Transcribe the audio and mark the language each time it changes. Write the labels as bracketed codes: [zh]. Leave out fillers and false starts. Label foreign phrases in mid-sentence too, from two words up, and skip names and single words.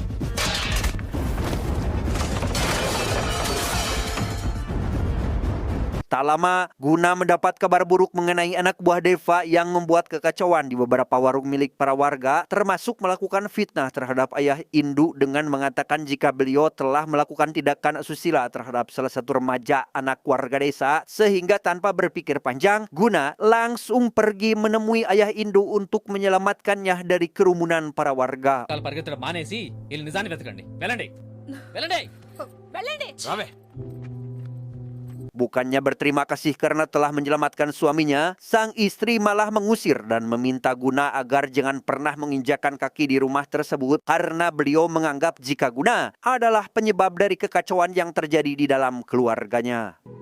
[id] Tak lama, Guna mendapat kabar buruk mengenai anak buah Deva yang membuat kekacauan di beberapa warung milik para warga, termasuk melakukan fitnah terhadap ayah Indu dengan mengatakan jika beliau telah melakukan tindakan asusila terhadap salah satu remaja anak warga desa, sehingga tanpa berpikir panjang, Guna langsung pergi menemui ayah Indu untuk menyelamatkannya dari kerumunan para warga. [te] పరిగెత్తడం మానేసి వీళ్ళు నిజాన్ని వెతకండి. వెళ్ళండి వెళ్ళండి వెళ్ళండి. [id] Bukannya berterima kasih karena telah menyelamatkan suaminya, sang istri malah mengusir dan meminta Guna agar jangan pernah menginjakan kaki di rumah tersebut karena beliau menganggap jika Guna adalah penyebab dari kekacauan yang terjadi di dalam keluarganya.